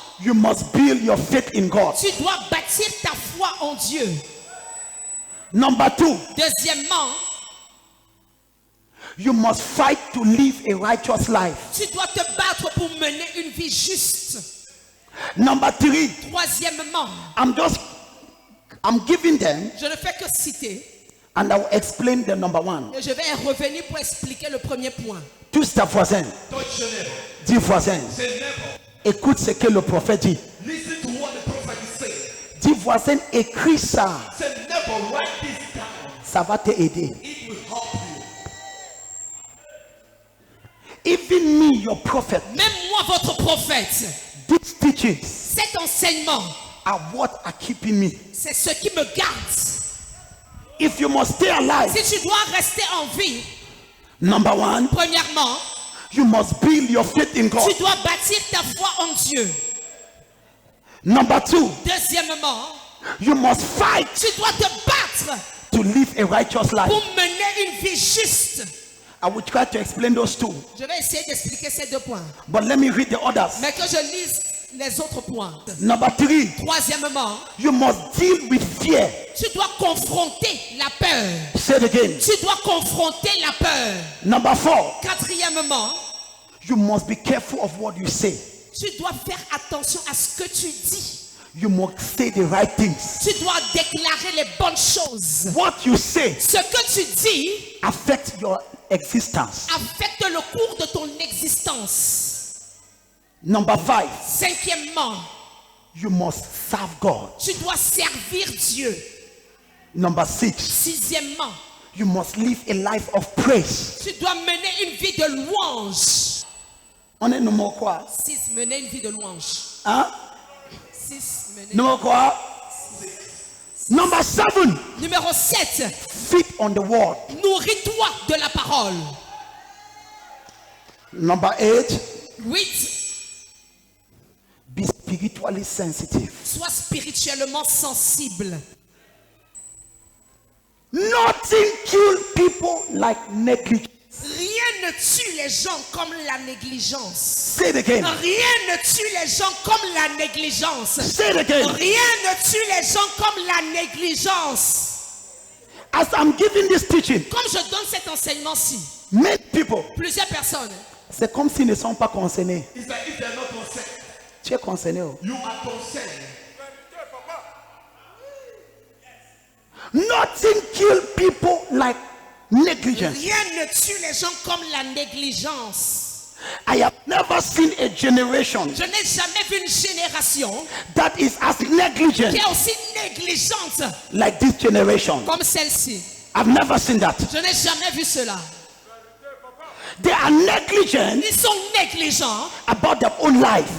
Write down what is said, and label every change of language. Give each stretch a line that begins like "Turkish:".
English: you must build your faith in God.
French: tu dois bâtir ta foi en Dieu.
English: Number two,
French: Deuxièmement,
English: you must fight to live a righteous life.
French: tu dois te battre pour mener une vie juste.
English: Number three,
French: Troisièmement,
English: I'm giving them
French: je ne fais que citer
English: and I will explain the number one.
French: et je vais revenir pour expliquer le premier point. Touche ta voisin, dis voisin, écoute ce que le prophète dit.
English: Listen to what the prophet is saying.
French: Dis voisin, écris ça,
English: Say never write this down.
French: ça va te aider.
English: It will help you. Even me, your prophet,
French: Même moi, votre prophète,
English: these teachings
French: cet enseignement,
English: are what are keeping me.
French: c'est ce qui me garde.
English: If you must stay alive,
French: Si tu dois rester en vie,
English: number one,
French: premièrement,
English: you must build your faith in God.
French: tu dois bâtir ta foi en Dieu.
English: Number two,
French: Deuxièmement,
English: you must fight
French: tu dois te battre
English: to live a righteous life.
French: pour mener une vie juste.
English: I will try to explain those two,
French: Je vais essayer d'expliquer ces 2 points,
English: but let me read the others.
French: mais que je lise les autres points.
English: Number three,
French: Troisièmement,
English: you must deal with fear.
French: tu dois confronter la peur.
English: Say it again.
French: Tu dois confronter la peur.
English: Number four,
French: Quatrièmement,
English: you must be careful of what you say.
French: tu dois faire attention à ce que tu dis.
English: You must say the right things.
French: Tu dois déclarer les bonnes choses.
English: What you say
French: Ce que tu dis
English: affects your existence.
French: affecte le cours de ton existence.
English: Number five,
French: Cinquièmement,
English: you must serve God.
French: tu dois servir Dieu.
English: Number six,
French: Sixièmement,
English: you must live a life of praise.
French: tu dois mener une vie de louange. On est numéro quoi? 6. Mener une vie de louange. Hein? 6. Mener. Numéro quoi?
English: Number seven,
French: Numéro 7.
English: feed on the word.
French: Nourris-toi de la parole.
English: Number 8,
French: 8.
English: be spiritually sensitive.
French: Sois spirituellement sensible.
English: Nothing kills people like negligence.
French: Rien ne tue les gens comme la négligence.
English: Say it again.
French: Rien ne tue les gens comme la négligence.
English: Say it again.
French: Rien ne tue les gens comme la négligence.
English: As I'm giving this teaching,
French: Comme je donne cet enseignement-ci,
English: many people,
French: plusieurs personnes, c'est comme s'ils ne sont pas concernés.
English: It's like if they're not concerned,
French: Tu es concerné. Oh.
English: you are concerned. Nothing kills people like negligence.
French: rien ne tue les gens comme la négligence.
English: I have never seen a generation
French: Je n'ai jamais vu une génération
English: that is as negligent
French: qui est aussi négligente
English: like this generation.
French: comme celle-ci.
English: I've never seen that.
French: Je n'ai jamais vu cela.
English: They are negligent
French: Ils sont négligents
English: about their own life.